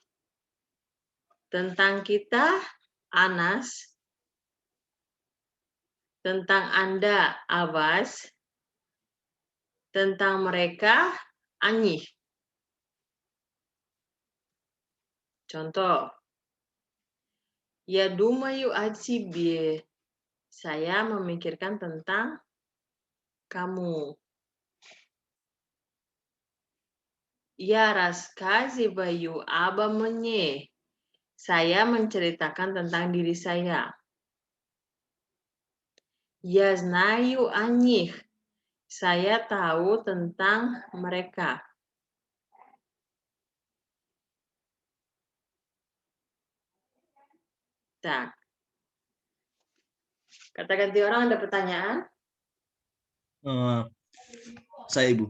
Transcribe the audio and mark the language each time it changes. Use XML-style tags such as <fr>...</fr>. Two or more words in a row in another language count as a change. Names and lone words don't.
<id>Tentang kita anas. Tentang Anda awas. Tentang mereka anyih. Contoh.</id> <ru>Ya думаю о тебе.</ru> <id>Saya memikirkan tentang kamu.</id> <ru>Я рассказываю обомне.</ru> <id>Saya menceritakan tentang diri saya.</id> <ru>Я знаю о них.</ru> <id>Saya tahu tentang mereka.</id> <ru>Tak.</ru> <id>Kata ganti orang ada pertanyaan? Eh, saya Ibu.</id>